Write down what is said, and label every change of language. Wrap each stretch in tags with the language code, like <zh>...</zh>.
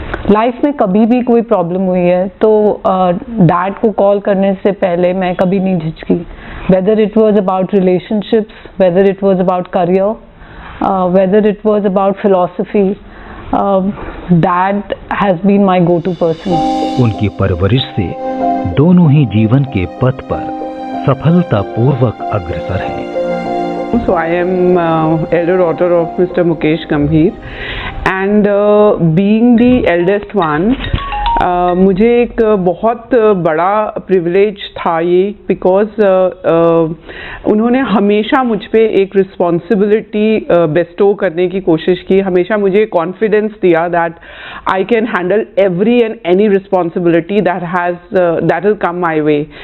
<hi>Life में कभी भी कोई प्रॉब्लम हुई है तो डैड को कॉल करने से पहले मैं कभी नहीं झिझकी,</hi> <en>Whether it was about relationships, whether it was about career, whether it was about philosophy, dad has been my go to person.</en> <hi>उनकी परवरिश से दोनों ही जीवन के पथ पर सफलतापूर्वक अग्रसर हैं।</hi> <en>So I am elder daughter of Mr.</en> <hi>Mukesh Gambhir,</hi> <en>and being the eldest one,</en> <hi>मुझे एक बहुत बड़ा प्रिविलेज था ये, बिकॉज उन्होंने हमेशा मुझ पे एक रिस्पॉन्सिबिलिटी बेस्टो करने की कोशिश की, हमेशा मुझे कॉन्फिडेंस दिया</hi> <en>That I can handle every and any responsibility that will come my way.</en>